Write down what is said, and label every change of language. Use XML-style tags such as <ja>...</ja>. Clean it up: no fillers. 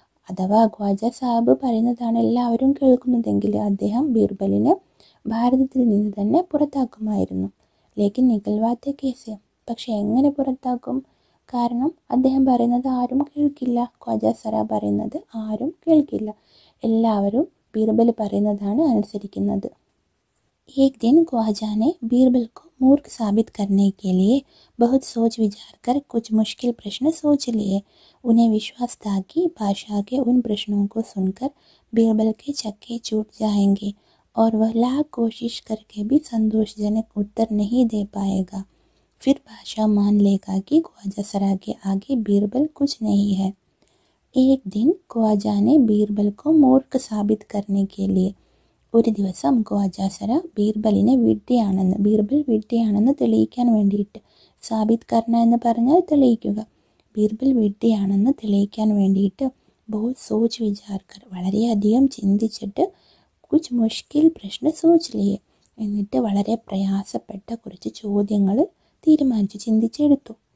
<ml>അഥവാ ഖ്വാജ സാഹബ് പറയുന്നതാണ് എല്ലാവരും കേൾക്കുന്നതെങ്കിൽ അദ്ദേഹം ബീർബലിനെ ഭാരതത്തിൽ നിന്ന് തന്നെ പുറത്താക്കുമായിരുന്നു.</ml> <hi>ലേക്കിൻ നിക്കൽവാത്തെ കേസ്,</hi> <ml>പക്ഷെ എങ്ങനെ പുറത്താക്കും? കാരണം അദ്ദേഹം പറയുന്നത് ആരും കേൾക്കില്ല. ഖ്വാജ സര പറയുന്നത് ആരും കേൾക്കില്ല. എല്ലാവരും ബീർബൽ പറയുന്നതാണ് അനുസരിക്കുന്നത്.</ml> <hi>एक दिन ख्वाजा ने बीरबल को मूर्ख साबित करने के लिए बहुत सोच विचार कर कुछ मुश्किल प्रश्न सोच लिए. उन्हें विश्वास था कि बादशाह के उन प्रश्नों को सुनकर बीरबल के चक्के छूट जाएंगे और वह लाख कोशिश करके भी संतोषजनक उत्तर नहीं दे पाएगा. फिर बादशाह मान लेगा कि ख्वाजा सरा के आगे बीरबल कुछ नहीं है. एक दिन ख्वाजा ने बीरबल को मूर्ख साबित करने के लिए,</hi> <ml>ഒരു ദിവസം ഖ്വാജ സര ബീർബലിനെ ബീർബൽ വിഡ്ഢിയാണെന്ന് തെളിയിക്കാൻ വേണ്ടിയിട്ട്, സാബിത് കർണ എന്ന് പറഞ്ഞാൽ തെളിയിക്കുക, ബീർബൽ വിഡ്ഢിയാണെന്ന് തെളിയിക്കാൻ വേണ്ടിയിട്ട്</ml> <hi>ബഹുത് സോച്ച് വിചാർ കർ,</hi> <ml>വളരെയധികം ചിന്തിച്ചിട്ട്,</ml> <hi>കുച്ച് മുഷ്കിൽ പ്രശ്ന സോച്ച് ലിയെ,</hi> <ml>എന്നിട്ട് വളരെ പ്രയാസപ്പെട്ട കുറച്ച് ചോദ്യങ്ങൾ തീരുമാനിച്ചു, ചിന്തിച്ചെടുത്തു.</ml>